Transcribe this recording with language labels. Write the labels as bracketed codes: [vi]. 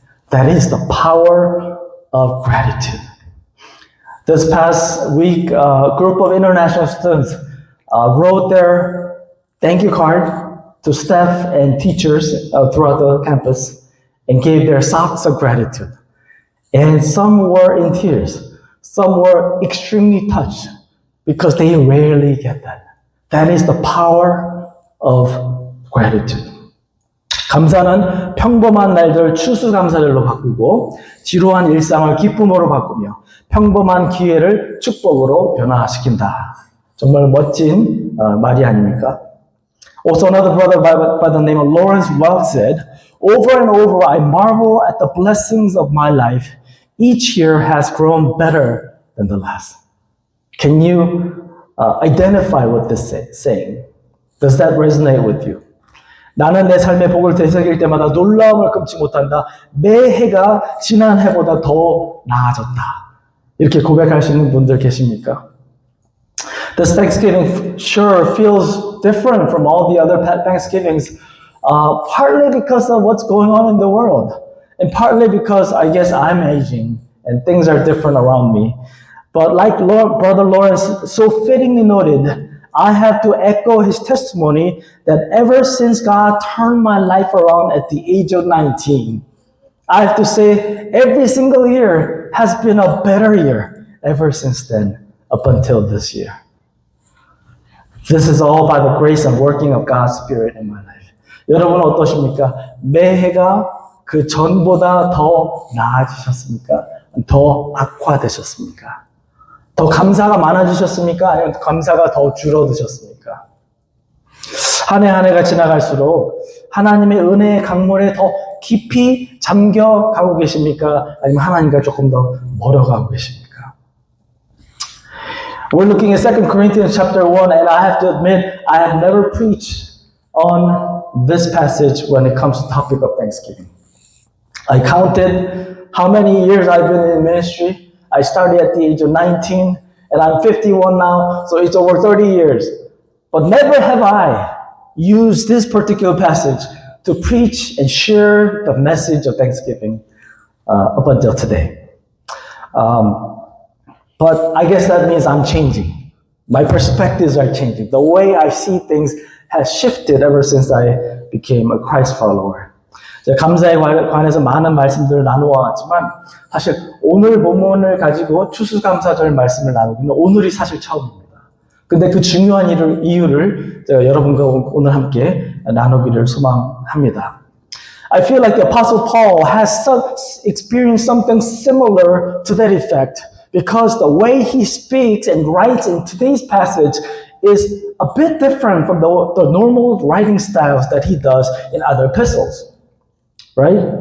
[en] That is the power of gratitude. This past week, a group of international students wrote their thank you card to staff and teachers throughout the campus and gave their socks of gratitude. And some were in tears. Some were extremely touched because they rarely get that. That is the power of gratitude. [ko] 감사는 평범한 날들 추수감사절로 바꾸고 지루한 일상을 기쁨으로 바꾸며 평범한 기회를 축복으로 변화시킨다. 정말 멋진 말이 아닙니까? [en] Also another brother by the name of Lawrence Welk said, over and over I marvel at the blessings of my life. Each year has grown better than the last. Can you identify with this saying? Does that resonate with you? [ko] 나는 내 삶의 복을 되새길 때마다 놀라움을 금치 못한다. 매해가 지난 해보다 더 나아졌다. 이렇게 고백하시는 분들 계십니까? [en] This Thanksgiving sure feels different from all the other Thanksgivings, partly because of what's going on in the world, and partly because I guess I'm aging and things are different around me. But like Brother Lawrence so fittingly noted, I have to echo his testimony that ever since God turned my life around at the age of 19, I have to say every single year has been a better year ever since then up until this year. This is all by the grace and working of God's Spirit in my life. [ko] 여러분 어떠십니까? 매해가 그 전보다 더 나아지셨습니까? 더 악화되셨습니까? 더 감사가 많아지셨습니까? 아니면 감사가 더 줄어드셨습니까? 한 해 한 해가 지나갈수록 하나님의 은혜의 강물에 더 깊이 잠겨가고 계십니까? 아니면 하나님과 조금 더 멀어가고 계십니까? [en] We're looking at 2 Corinthians chapter 1, and I have to admit, I have never preached on this passage when it comes to the topic of Thanksgiving. I counted how many years I've been in ministry. I started at the age of 19, and I'm 51 now, so it's over 30 years. But never have I used this particular passage to preach and share the message of Thanksgiving up until today. But I guess that means I'm changing. My perspectives are changing. The way I see things has shifted ever since I became a Christ follower. [ko] 감사에 관해서 많은 말씀들을 나누어 왔지만 사실 오늘 본문을 가지고 추수감사절 말씀을 나누기는 오늘이 사실 처음입니다. 근데 그 중요한 이유를 여러분과 오늘 함께 나누기를 소망합니다. [en] I feel like the Apostle Paul has experienced something similar to that effect because the way he speaks and writes in today's passage is a bit different from the normal writing styles that he does in other epistles. Right?